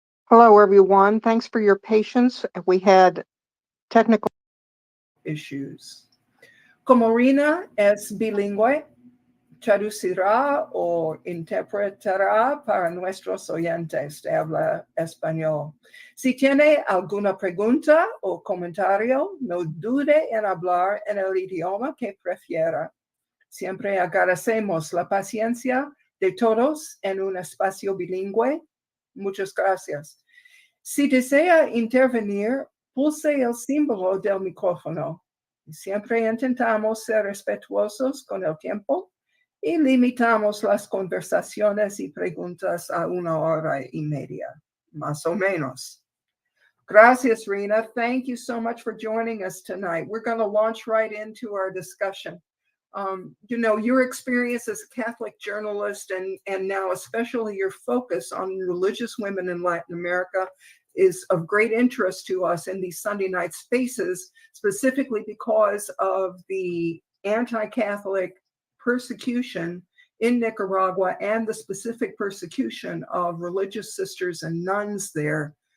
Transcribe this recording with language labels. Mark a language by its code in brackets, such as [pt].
[en] Hello, everyone. Thanks for your patience. We had technical issues. [es] Como Rhina es bilingüe, traducirá o interpretará para nuestros oyentes de habla español. Si tiene alguna pregunta o comentario, no dude en hablar en el idioma que prefiera. Siempre agradecemos la paciencia de todos en un espacio bilingüe. Muchas gracias. Si desea intervenir, pulse el símbolo del micrófono. Siempre intentamos ser respetuosos con el tiempo y limitamos las conversaciones y preguntas a 1.5 horas, más o menos. Gracias, Rhina. [en] Thank you so much for joining us tonight. We're going to launch right into our discussion. You know, your experience as a Catholic journalist and now especially your focus on religious women in Latin America is of great interest to us in these Sunday night spaces, specifically because of the anti-Catholic persecution in Nicaragua and the specific persecution of religious sisters and nuns there.